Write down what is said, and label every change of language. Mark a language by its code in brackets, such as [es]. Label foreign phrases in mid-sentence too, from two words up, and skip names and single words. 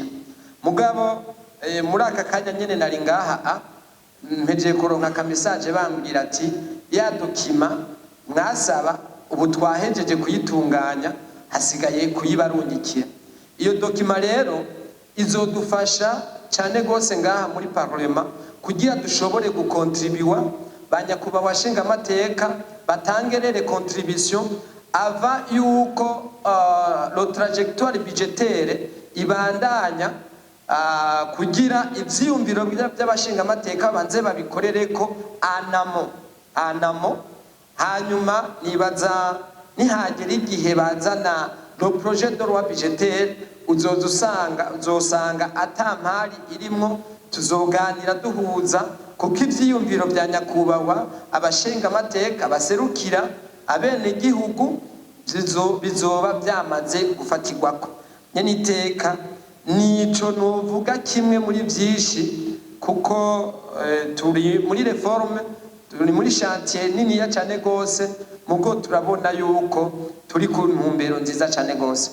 [rn] Mugabo muri aka kanya nyene nari ngaha mpeje kuronka ka message bambwira ati ya document mwasaba ubu twahejeje kuyitunganya, hasigaye kuyibarungikira. Iyo document rero izodufasha cyane gose ngaha muri Parlement kugira dushobore gukontribuwa, banyakubahwa nshinga amateka batangerere contribution ava yuko [fr] le trajectoire budgétaire [rn] ibandanya, kugira ivyiyumviro by'abashinga amateka banze babikorereko anamo, hanyuma nibaza nihagera igihe bazana [fr] le projet de loi budgétaire [rn] uzosanga atampari irimwo, tuzoganira duhuza, kuko ivyiyumviro bya nyakubahwa abashinga amateka baserukira abene gihugu bizoba byamaze gufatirwako. Nyene iteka nico novuga kimwe muri byinshi, kuko turi muri reforme, turi muri chantier niniya cyane gose, mugo turabona yuko turi ku ntumbero nziza cyane gose.